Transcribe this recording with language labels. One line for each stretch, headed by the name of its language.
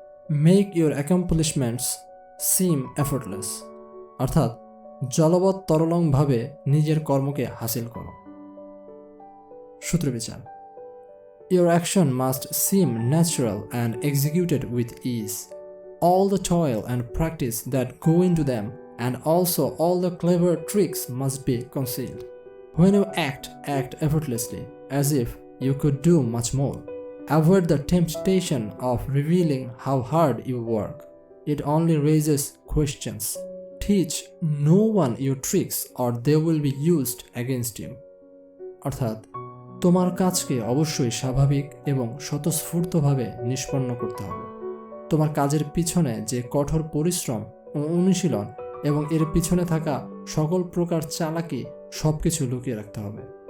English: make your accomplishments seem effortless,
Bangla: অর্থাৎ জলবৎ তরলংভাবে নিজের কর্মকে হাসিল করো।
English: সূত্রবিচার: Your action must seem natural and executed with ease. All the toil and practice that go into them, and also all the clever tricks, must be concealed. When you act effortlessly, as if you could do much more. Avoid the temptation of revealing how hard you work. It only raises questions. Teach no one your tricks, or they will be used against you.
Bangla: অর্থাৎ তোমার কাজকে অবশ্যই স্বাভাবিক এবং স্বতঃস্ফূর্তভাবে নিষ্পন্ন করতে হবে। তোমার কাজের পিছনে যে কঠোর পরিশ্রম ও অনুশীলন এবং এর পিছনে থাকা সকল প্রকার চালাকি সবকিছু লুকিয়ে রাখতে হবে।